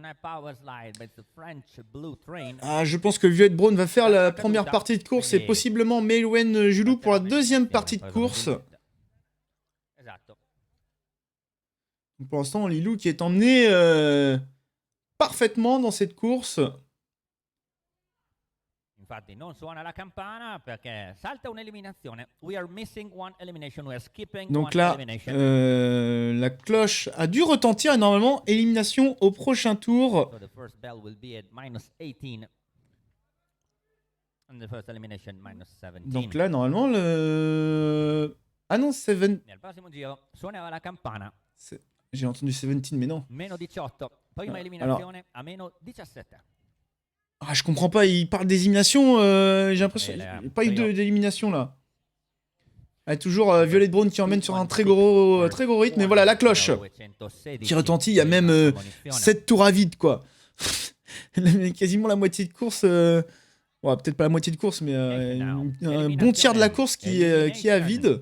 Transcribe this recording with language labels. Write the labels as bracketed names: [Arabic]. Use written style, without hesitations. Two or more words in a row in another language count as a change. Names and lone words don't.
[French] Ah, je pense que Violette Braun va faire la première partie de course et possiblement Maïwen Julou pour la deuxième partie de course. Donc pour l'instant, Lilou qui est emmené parfaitement dans cette course. [Italian] Infatti non suona la campana perché salta un'eliminazione. [English] We are missing one elimination. We are skipping [French] Donc [English] one [French] là, [English] elimination. [French] la cloche a dû retentir et normalement élimination au prochain tour. [English] So the first bell will be at -18. And the first elimination -17. [French] Donc là, normalement, le... Ah non, 7... [Italian] Nel prossimo giro suonerà la campana. [French] J'ai entendu 17, mais non. [Italian] -18. Prima eliminazione a -17. [French] Ah, je comprends pas, il parle d'élimination, j'ai l'impression qu'il n'y a pas eu d'élimination là. Ah, toujours Violette Braun qui emmène sur un très gros rythme, et voilà la cloche qui retentit, il y a même 7 tours à vide quoi. Quasiment la moitié de course, ouais, peut-être pas la moitié de course, mais un bon tiers de la course qui est à vide.